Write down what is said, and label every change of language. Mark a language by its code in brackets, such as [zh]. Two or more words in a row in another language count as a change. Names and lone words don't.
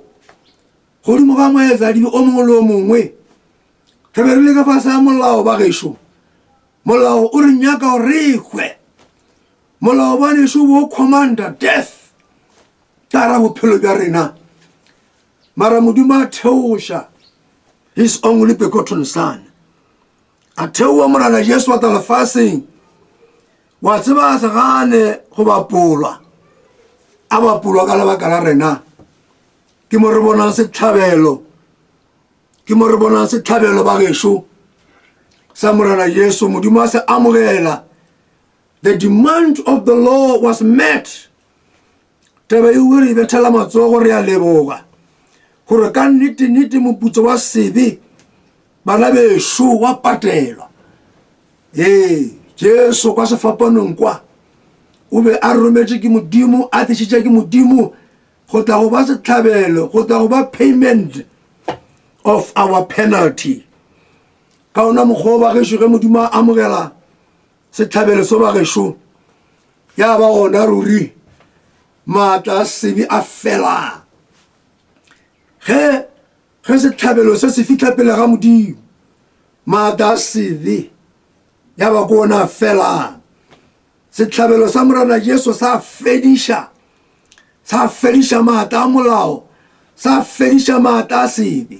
[nso] godimo ga moetsadibe o mongwe le o mongwe ge be re le ka fase ya molao ba gešo molao o re nyaka o re hwe molao ba nešo bo [en] commander death [nso] ka ra bophelo bja rena mara modimo a theoša [en] his only begotten son [nso] a theoa morana Jesu a tla lefaseng wa tseba a se gane go bapolwa a bapolwa ka lebaka la rena ke mo re bonang setlhabelo ba gešo sa morana Jesu modimo a se amogela [en] the demand of the law was met [nso] taba e re bethela matsogo re a leboga gore ka nnete moputso wa sebe bana bešo wa patelwa Jesu kwa sefapanong kwa o be a rometše ke modimo a tlišitše ke modimo go tla go ba setlhabelo go tla go ba [en] payment of our penalty [nso] ka ona mokgwa ba gešo ge modimo a amogela setlhabelo so ba gešo ya ba gona ruri maatla a sebe a fela ge setlhabelo se se fitlha pele ga modimo maatla a sebe ya ba kona fela setlhabelo sa morana Jesu sa fediša maatla a molao sa fediša maatla a sebe